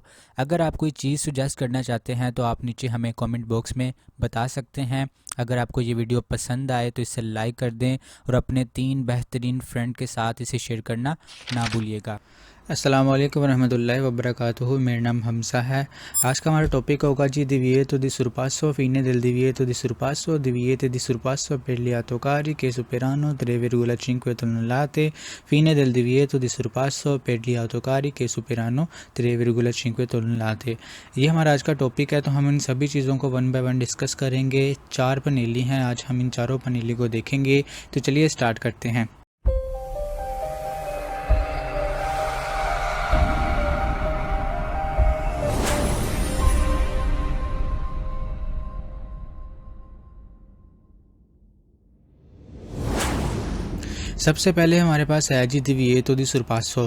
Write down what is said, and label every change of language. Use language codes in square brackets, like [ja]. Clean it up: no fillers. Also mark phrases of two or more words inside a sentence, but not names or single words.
[ur] اگر آپ کوئی چیز سجیسٹ کرنا چاہتے ہیں تو آپ نیچے ہمیں [en] comment box [ur] میں بتا سکتے ہیں. اگر آپ کو یہ ویڈیو پسند آئے تو اسے لائک کر دیں اور اپنے 3 بہترین فرینڈ کے ساتھ اسے شیئر کرنا نا بھولیے گا. [ar] السلام عليكم رحمة الله و بركاته. [ur] میرا نام ہمسا ہے۔ آج کا ہمارا ٹاپک ہوگا جی [it] divieto di surpasso fine del divieto di surpasso diviete di surpasso per gli autocari che superano 3,5 tonnellate fine del divieto di surpasso per gli autocari che superano 3,5 tonnellate। [ur] یہ ہمارا آج کا ٹاپک ہے، تو ہم ان سبھی چیزوں کو [en] one by one discuss [ur] کریں گے. 4 پنیلی ہیں، آج ہم ان چاروں پنیلی کو دیکھیں گے. تو چلیے سٹارٹ کرتے ہیں. سب سے پہلے ہمارے پاس ہے جی [it] divieto di [ur] surpasso।